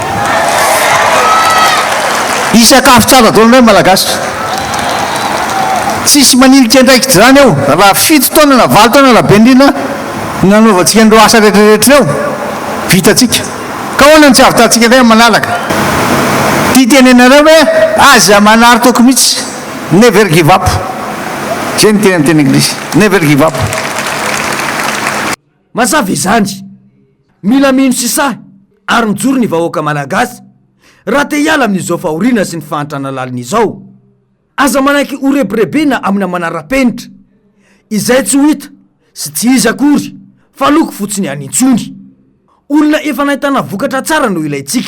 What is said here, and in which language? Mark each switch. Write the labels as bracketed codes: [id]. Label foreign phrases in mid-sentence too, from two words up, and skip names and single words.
[mg] isakafo tsara daholo ndray malagasy tsisy manilika ndraiky zany eo raha 7 taona na 20 taona raha bendrina nanaovantsika andreo asa rehetrarehetra eo vitatsika ka hoana ny tsy avitantsika ndray manalaka ty tenenareo hoe aza manary toko mihitsy [en] never give up [mg] zay ny tena ny teny anglisy [en] never give up [mg] mazava izany mila mino sisa ary mijoro ny vahoaka malagasy raha te hiala amin'izao fahoriana sy ny fahantrana lalina izao aza manaiky orebirebena amina manara-penitra izay tsy ho hita sy tsy izy akory fa loko fotsiny anintsony olona efa nahitana vokatra tsara no ilayntsika